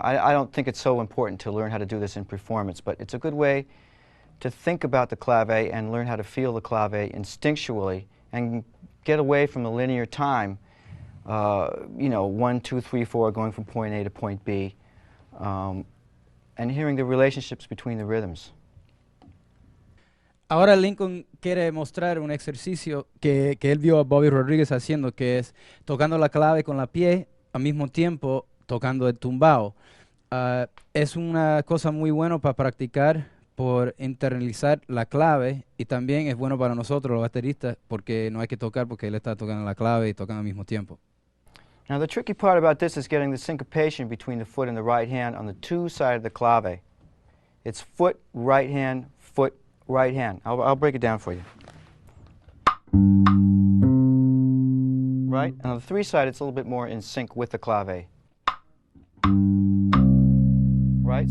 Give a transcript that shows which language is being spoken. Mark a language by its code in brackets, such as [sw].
[en] I don't think it's so important to learn how to do this in performance, but it's a good way to think about the clave and learn how to feel the clave instinctually and get away from the linear time, you know, 1, 2, 3, 4, going from point A to point B. And hearing the relationships between the rhythms. [es] Ahora Lincoln quiere mostrar un ejercicio que él vio a Bobby Rodríguez haciendo, que es tocando la clave con la pie, al mismo tiempo tocando el tumbao. Es una cosa muy buena para practicar, por internalizar la clave, y también es bueno para nosotros los bateristas porque no hay que tocar porque él está tocando la clave y tocando al mismo tiempo. [en] Now the tricky part about this is getting the syncopation between the foot and the right hand on the two sides of the clave. It's foot, right hand, foot, right hand. I'll break it down for you. Right? And on the three side, it's a little bit more in sync with the clave. Right?